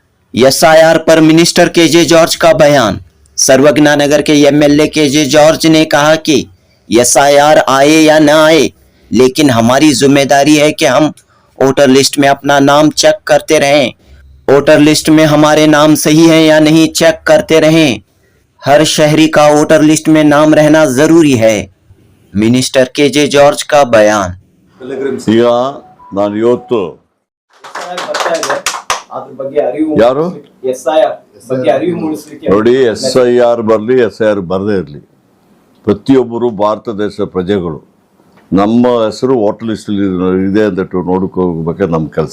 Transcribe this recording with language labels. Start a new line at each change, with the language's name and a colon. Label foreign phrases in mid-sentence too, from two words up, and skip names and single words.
Hindi: एसआईआर पर मिनिस्टर केजे जॉर्ज का बयान। सर्वज्ञा नगर के एमएलए केजे जॉर्ज ने कहा कि एसआईआर आए या न आए, लेकिन हमारी जिम्मेदारी है कि हम
English: voter list
Hindi: में अपना नाम चेक करते रहें।
English: voter list
Hindi: में हमारे नाम सही है या नहीं चेक करते रहें। हर शहरी का
English: voter list
Hindi: में नाम रहना जरूरी है। मिनिस्टर केजे जॉर्ज का बयान।
Kannada: ಈಗ ನಾನು ಇವತ್ತು ಯಾರು ನೋಡಿ SIR ಬರಲಿ SIR ಬರದೇ ಇರಲಿ, ಪ್ರತಿಯೊಬ್ಬರು ಭಾರತ ದೇಶದ ಪ್ರಜೆಗಳು ನಮ್ಮ ಹೆಸರು ವೋಟರ್ ಲಿಸ್ಟಲ್ಲಿ ಇದೆ ಅಂದ್ಬಿಟ್ಟು ನೋಡ್ಕೋಬೇಕೆ ನಮ್ಮ ಕೆಲಸ.